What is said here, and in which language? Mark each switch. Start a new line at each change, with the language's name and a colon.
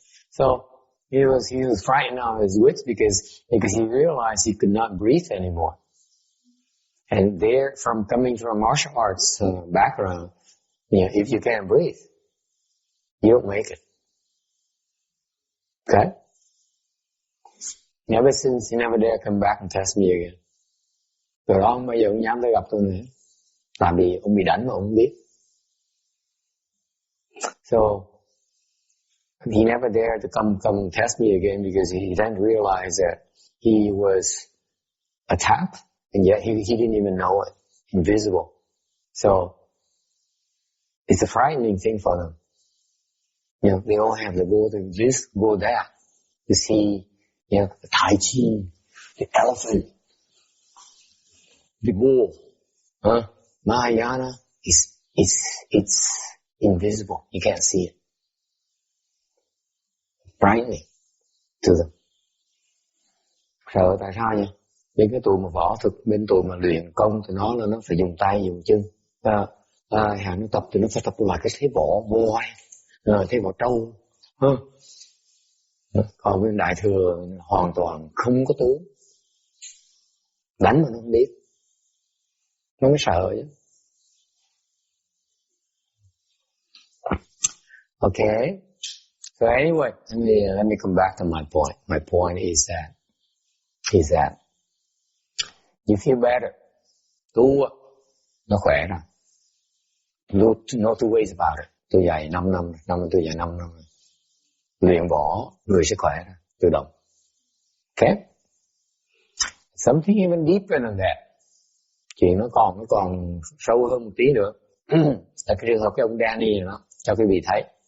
English: So he was frightened out of his wits because he realized he could not breathe anymore. And coming from a martial arts background, if you can't breathe, you don't make it. Okay? Ever since, he never dare come back and test me again.
Vietnamese: Từ đó không bao giờ ông dám tới gặp tôi nữa. Tại vì ông bị đánh mà ông không biết.
English: So, he never dared to come and test me again because he then realized that he was attacked and yet he didn't even know it. Invisible. So, it's a frightening thing for them. They all have to go to this, go there to see, the Tai Chi, the elephant, the bull. Mahayana it's invisible. You can't see it. Frightening to them.
Vietnamese: Sợ tại sao nhỉ? Bên cái tụi mà võ thực, bên tụi mà luyện công thì nó là nó phải dùng tay dùng chân. Hàng nó tập thì nó phải tập lại cái thế võ voi, thế võ trâu. Còn bên đại thừa hoàn toàn không có tướng, đánh mà nó không biết, nó mới sợ chứ.
English: Okay. So anyway, let me come back to my point. My point is that you feel better.
Vietnamese: Tu nó khỏe rồi.
English: No two ways about it.
Vietnamese: Tôi dạy 5 năm, tôi dạy 5 năm. Luyện võ, người sẽ khỏe rồi, tự động.
English: Okay? Something even deeper than that.
Vietnamese: Chuyện nó còn sâu hơn một tí nữa. Là cái trường hợp cái ông Danny đó, cho quý vị thấy.